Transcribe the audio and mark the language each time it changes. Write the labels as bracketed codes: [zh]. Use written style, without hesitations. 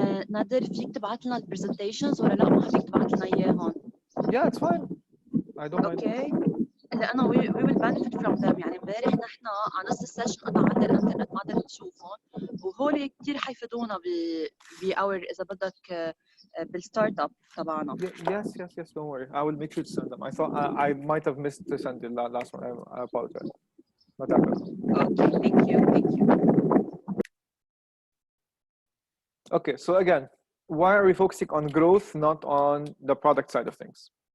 [ar] نادر فيك تبعت لنا البرزنتيشنز ولا لا ما فيك تبعت لنا اياهم؟ [en] Yeah, it's fine. I don't mind. [ar] اوكي لانه [en] we will benefit from them. [ar] يعني امبارح نحن على نص السيشن قطع عندنا الانترنت ما قدرت نشوفهم وهول كثير حيفيدونا باور اذا بدك بالستارت اب تبعنا. [en] Yes, don't worry. I will make sure to send them. I thought I might have missed to send the last one. I apologize. Not that bad. Okay, thank you. Okay, so again, why are we focusing on growth, not on the product side of things?